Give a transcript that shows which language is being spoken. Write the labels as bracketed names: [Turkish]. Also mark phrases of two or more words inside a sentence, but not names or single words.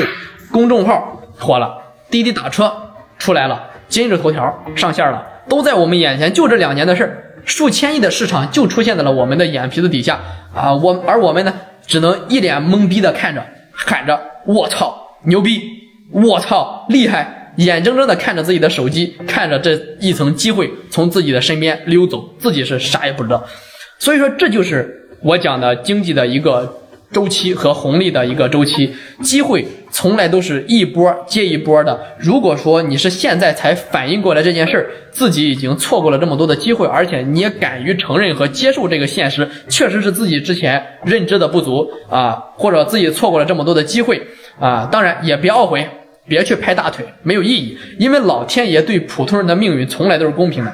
[Chinese] 公眾號火了，滴滴打車出來了，今日頭條上線了，都在我們眼前，就這2年的事兒，數千億的市場就出現在了我們的眼皮子底下而我們呢，只能一臉懵逼的看着，喊着我操牛逼，我操厲害，眼睜睜的看着自己的手機，看着這一層機會從自己的身邊溜走，自己是啥也不知道。所以說這就是我講的經濟的一個週期和紅利的一個週期。機會從來都是一波接一波的，如果說你是現在才反應過來這件事，自己已經錯過了這麼多的機會，而且你也敢於承認和接受這個現實，確實是自己之前認知的不足或者自己錯過了這麼多的機會當然也別懊悔，別去拍大腿，沒有意義，因為老天爺對普通人的命運從來都是公平的。